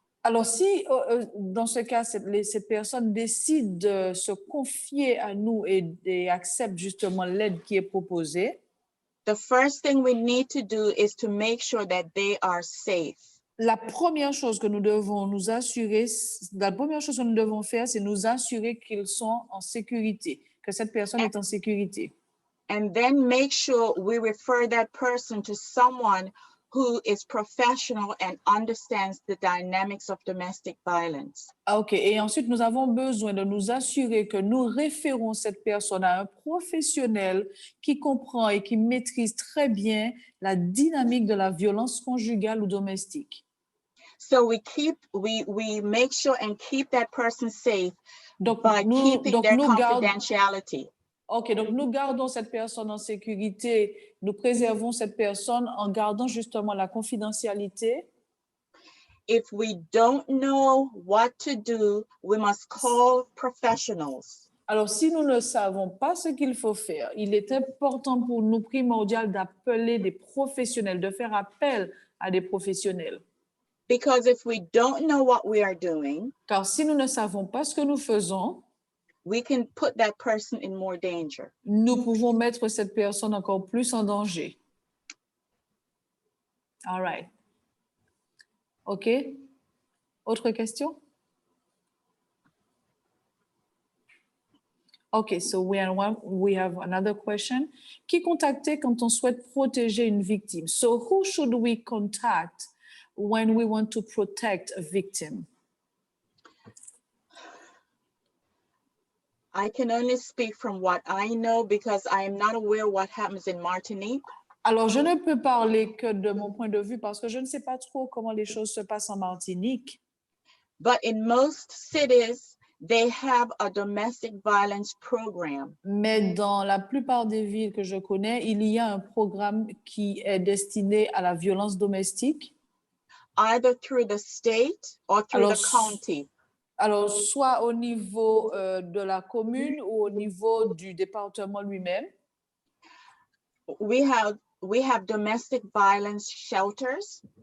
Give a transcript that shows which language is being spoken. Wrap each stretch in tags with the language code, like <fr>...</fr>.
<fr>Alors si dans ce cas cette personne décide de se confier à nous et accepte justement l'aide qui est proposée,</fr> <en>the first thing we need to do is to make sure that they are safe.</en> <fr>la première chose que nous devons nous assurer, la première chose que nous devons faire, c'est nous assurer qu'ils sont en sécurité, que cette personne est en sécurité.</fr> <en>And then make sure we refer that person to someone who is professional and understands the dynamics of domestic violence. OK.</en> <fr>Et ensuite, nous avons besoin de nous assurer que nous référons cette personne à un professionnel qui comprend et qui maîtrise très bien la dynamique de la violence conjugale ou domestique.</fr> <en>So we make sure and keep that person safe by keeping their confidentiality.</en> <fr>OK, donc nous gardons cette personne en sécurité, nous préservons cette personne en gardant justement la confidentialité.</fr> <en>If we don't know what to do, we must call professionals.</en> <fr>Alors, si nous ne savons pas ce qu'il faut faire, il est important pour nous, primordial, d'appeler des professionnels, de faire appel à des professionnels.</fr> <en>Because if we don't know what we are doing,</en> <fr>car si nous ne savons pas ce que nous faisons,</fr> <en>we can put that person in more danger.</en> <fr>Nous pouvons mettre cette personne encore plus en danger.</fr> <en>All right. OK.</en> <fr>Autre question?</fr> <en>OK, so we have another question.</en> <fr>Qui contacter quand on souhaite protéger une victime?</fr> <en>So who should we contact when we want to protect a victim? I can only speak from what I know because I am not aware what happens in Martinique.</en> <fr>Alors, je ne peux parler que de mon point de vue parce que je ne sais pas trop comment les choses se passent en Martinique.</fr> <en>But in most cities, they have a domestic violence program.</en> <fr>Mais dans la plupart des villes que je connais, il y a un programme qui est destiné à la violence domestique.</fr> <en>Either through the state or through the county.</en> <fr>Alors, soit au niveau de la commune ou au niveau du département lui-même.</fr> <en>We have domestic violence shelters.</en>